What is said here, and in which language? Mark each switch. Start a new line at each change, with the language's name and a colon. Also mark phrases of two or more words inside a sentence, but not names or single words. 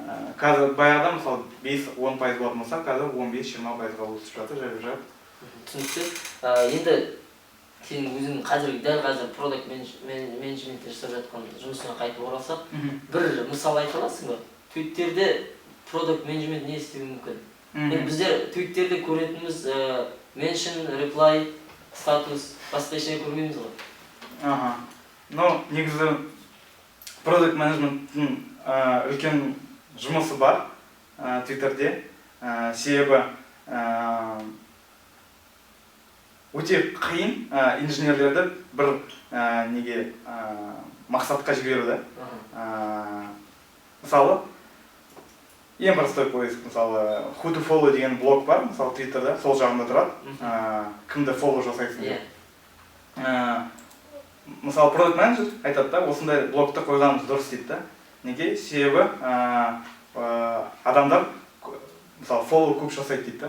Kazakh: қазір баяғыда мысалы 5-10% болатын болса, қазір 15-20%-ға өсіп жатыр, жайып. Түсінікті. Енді сен өзің дәл қазір
English: product management
Kazakh: жасап жатқан жұмысыңа қайтып оралсақ, бір мысал айта аласың ба? Твиттерде
English: product management
Kazakh: не істеуі мүмкін? Енді біздер твиттерде көретініміз
English: mention, reply,
Kazakh: статус, басқа ештеңе көрмейміз ғой. Негізі
English: product management
Kazakh: үлкен жұмысы бар Twitterде. Себебі өте қиын инженерлерді бір мақсатқа жіберуді. Мысалы, ең
Russian: простой поиск,
Kazakh: мысалы,
English: who to follow
Kazakh: деген блог бар, мысалы, Twitterда, сол жағында тұрады, кімді follow жасайсың деп. Мысалы,
English: product manager
Kazakh: айтады да, осындай блогты қойғанымыз дұрыс дейді. Неге? Себебі адамдар, мысалы, follow көп жасайды дейді.